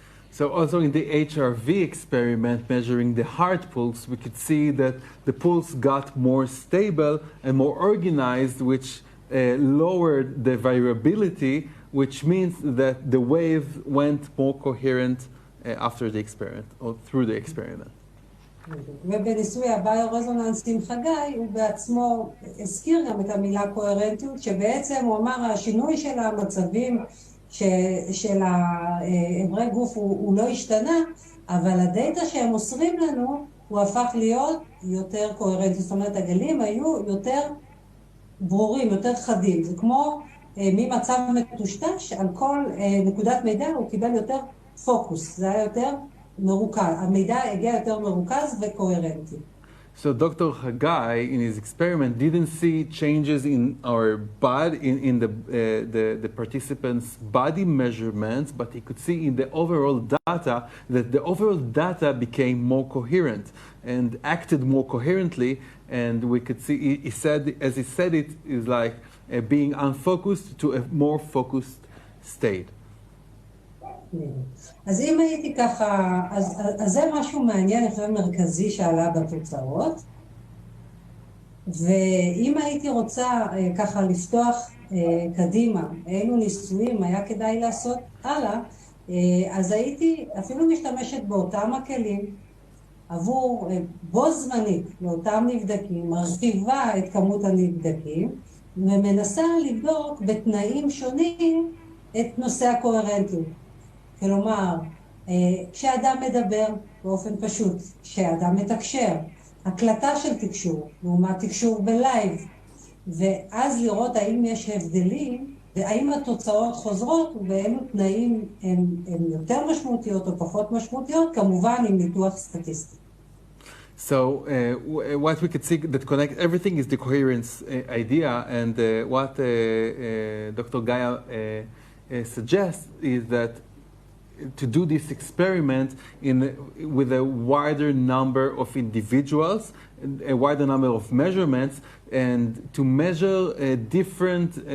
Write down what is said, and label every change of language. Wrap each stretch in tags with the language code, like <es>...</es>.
<en>So also in the HRV experiment measuring the heart pulse, we could see that the pulse got more stable and more organized, which lowered the variability, which means that the wave went more coherent after the experiment or through the experiment.</en> <he>ובניסוי הביו-רזוננס עם חגי, הוא בעצמו הזכיר גם את המילה קוהרנטיות, שבעצם הוא אמר השינוי של המצבים של האיברי גוף הוא לא השתנה, אבל הדאטה שהם מוסרים לנו הוא הפך להיות יותר קוהרנטי. זאת אומרת, הגלים היו יותר ברורים, יותר חדים. זה כמו ממצב מטושטש, על כל נקודת מידע הוא קיבל יותר פוקוס. זה היה יותר מרוכז. המידע הגיע יותר מרוכז וקוהרנטי.</he> <en>So Dr. Hagai, in his experiment, didn't see changes in our body, in the participants' body measurements, but he could see in the overall data that the overall data became more coherent and acted more coherently. And we could see, he said, as he said it, is like being unfocused to a more focused state.</en> <he>אז אם הייתי ככה, אז זה משהו מעניין, אני חושב מרכזי שעלה בתוצאות. ואם הייתי רוצה ככה לפתוח קדימה, אילו ניסויים היה כדאי לעשות הלאה, אז הייתי אפילו משתמשת באותם הכלים עבור בו זמנית לאותם נבדקים, מרחיבה את כמות הנבדקים, ומנסה לבדוק בתנאים שונים את נושא הקוהרנטיות. כלומר, כשאדם מדבר באופן פשוט, כשאדם מתקשר, הקלטה של תקשור, לעומת תקשור בלייב, ואז לראות האם יש הבדלים, והאם התוצאות חוזרות, ובאילו תנאים הן יותר משמעותיות או פחות משמעותיות, כמובן עם ניתוח סטטיסטי.</he> <en>So what we could see that connect everything is the coherence idea, and what Dr. Gaia suggests is that to do this experiment with a wider number of individuals, a wider number of measurements, and to measure different</en>